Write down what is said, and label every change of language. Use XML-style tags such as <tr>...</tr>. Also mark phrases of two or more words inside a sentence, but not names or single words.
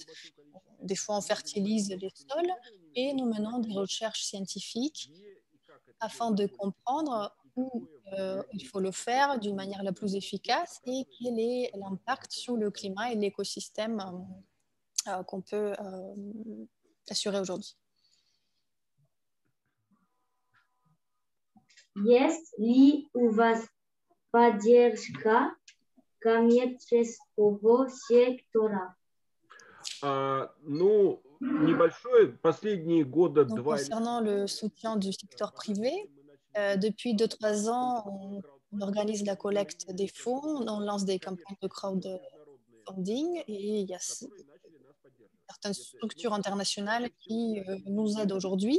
<fr>Des fois, on fertilise les sols et nous menons des recherches scientifiques afin de comprendre où il faut le faire d'une manière la plus efficace et quel est l'impact sur le climat et l'écosystème qu'on peut assurer aujourd'hui.</fr> <ru>Есть ли у вас поддержка коммерческого сектора? Ну, небольшое, последние года</ru> <fr>Donc,</fr> <ru>два.</ru> <fr>Concernant le soutien du secteur privé, depuis 2-3 ans, on organise la collecte des fonds, on lance des campagnes de crowdfunding et il y a certaines structures internationales qui nous aident aujourd'hui.</fr>